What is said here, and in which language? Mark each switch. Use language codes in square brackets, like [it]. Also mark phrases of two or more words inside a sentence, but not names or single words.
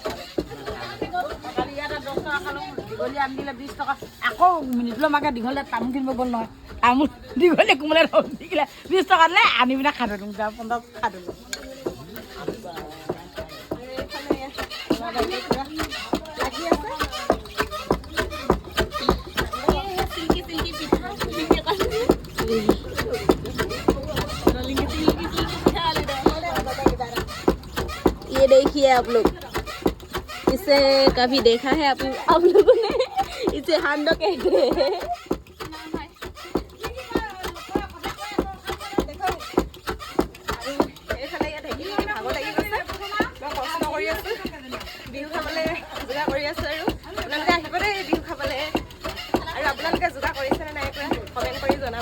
[as] দীঘলী আনি দিলে 20 টকা আকৌ মিনিটলৈ মাকে দীঘলীয়া তামোল কিনিব গ'ল নহয় তামোল দীঘলীয়া কোমলীয়া দি দিলে 20 টকা দিলে আনি পিনে খাই দিলোঁ 50 খাই দিলোঁ। লাগি আছে [hi] ये देखिए आप लोग, इसे कभी देखा है आप लोगों ने? इसे हांडो कहते हैं। [as] বিহু খাবলৈ যোগাৰ কৰি আছোঁ আৰু আপোনালোকে আহিব দেই বিহু খাবলৈ। আৰু আপোনালোকে যোগাৰ কৰিছেনে নাই কৰা কমেণ্ট কৰি জনাব।